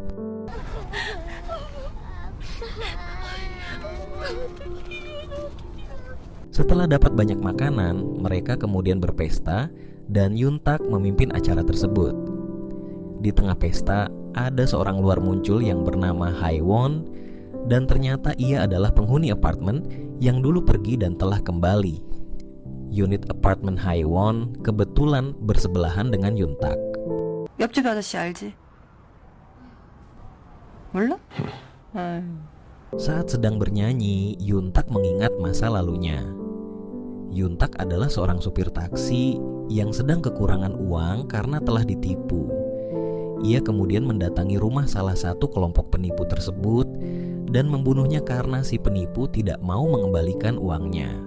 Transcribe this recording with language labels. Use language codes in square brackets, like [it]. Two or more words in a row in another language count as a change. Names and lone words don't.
[id] Setelah dapat banyak makanan, mereka kemudian berpesta dan Yuntak memimpin acara tersebut. Di tengah pesta, ada seorang luar muncul yang bernama Haewon, dan ternyata ia adalah penghuni apartemen yang dulu pergi dan telah kembali. Unit apartemen Haewon kebetulan bersebelahan dengan Yuntak. [ko] 옆집 아저씨 알지? 몰라? 아유. [id] Saat sedang bernyanyi, Yuntak mengingat masa lalunya. Yuntak adalah seorang supir taksi yang sedang kekurangan uang karena telah ditipu. Ia kemudian mendatangi rumah salah satu kelompok penipu tersebut dan membunuhnya karena si penipu tidak mau mengembalikan uangnya.